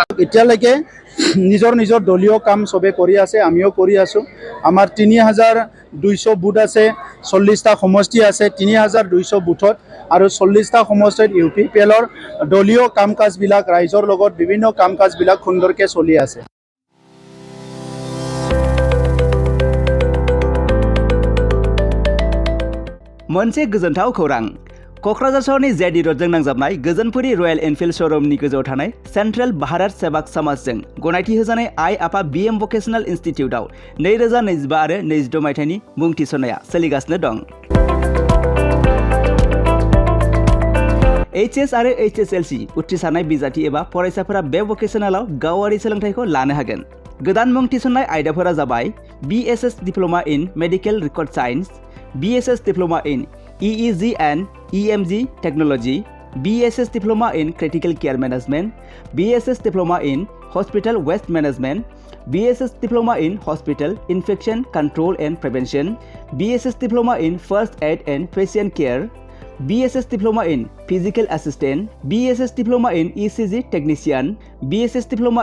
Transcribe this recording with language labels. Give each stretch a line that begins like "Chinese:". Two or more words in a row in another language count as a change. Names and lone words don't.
Assamese: এতিয়ালৈকে নিজৰ নিজৰ দলীয় কাম চবে কৰি আছে, আমিও কৰি আছোঁ। আমাৰ 3200 বুথ আছে, 40টা সমষ্টি আছে। 3200 বুথত আৰু 40টা সমষ্টিত UPPLৰ দলীয় কাম কাজবিলাক ৰাইজৰ লগত বিভিন্ন কাম কাজবিলাক সুন্দৰকৈ চলি আছে।
Bodo: मोनसे गोजोनथाव खौरां। क'क्राझार सहरनि जेडि रडजों नांजाबनाय गोजोनपुरी रयेल एनफिल्ड श'रुमनि गोजौआव थानाय सेन्ट्रेल भारत सेवाक समाजजों गनायथि होजानाय आइ आफा BM भकेशनेल इन्स्टिटिउटआव 2025 आरो 26 मायथाइनि मुं थिसननाया सोलिगासिनो दं। HS आरो HSLC उथ्रिसारनाय बिजाथि एबा फरायसाफोरा बे भकेशनेलाव गावारि सोलोंथाइखौ लानो हागोन। गोदान मुं थिसननाय आयदाफोरा जाबाय BSS डिप्ल'मा इन मेडिकेल रिकर्ड साइन्स, BSS Diploma in EEG and EMG Technology, BSS Diploma in Critical Care Management, BSS Diploma in Hospital Waste Management, BSS Diploma in Hospital Infection Control and Prevention, BSS Diploma in First Aid and Patient Care, BSS Diploma in Physical Assistant, BSS Diploma in ECG Technician, BSS Diploma